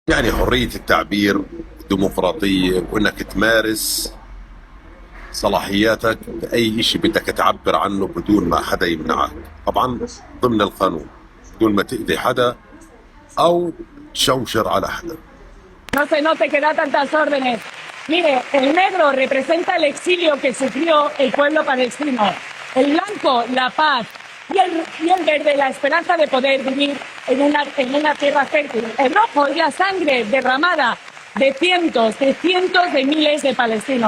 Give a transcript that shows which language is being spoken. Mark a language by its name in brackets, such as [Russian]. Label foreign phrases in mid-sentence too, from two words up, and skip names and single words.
[Arabic] يعني حرية التعبير، ديمقراطية، وإنك تمارس صلاحياتك بأي شيء بدك تعبر عنه بدون ما حدا يمنعك، طبعا ضمن القانون، بدون ما تأذي حدا أو تشوشر على حدا. [Spanish] No se note que da tantas órdenes. Mire, el negro representa el exilio que sufrió el pueblo palestino. El blanco, la paz. Y el verde, la esperanza de poder vivir en una tierra fértil. El rojo es la sangre derramada de cientos de miles de palestinos.